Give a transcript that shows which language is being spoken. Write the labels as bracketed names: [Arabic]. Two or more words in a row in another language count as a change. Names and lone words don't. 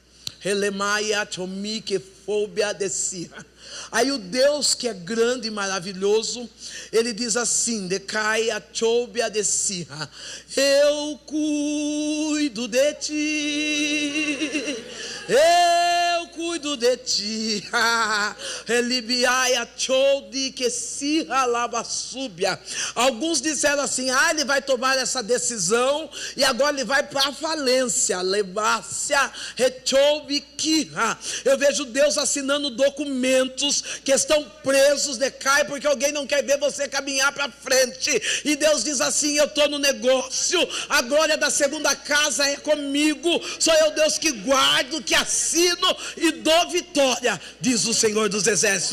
[Portuguese] Aí o Deus que é grande e maravilhoso, ele diz assim, decai a choubia de Sirra, eu cuido de ti, eu cuido de ti. Relibiai a choude que Sirra lava súbia. Alguns disseram assim, ele vai tomar essa decisão e agora ele vai para a falência. Lebácia rechoube kirra. Eu vejo Deus assinando documentos que estão presos, decai, porque alguém não quer ver você caminhar para frente. E Deus diz assim, eu estou no negócio, a glória da segunda casa é comigo, sou eu Deus que guardo, que assino e dou vitória, diz o Senhor dos Exércitos.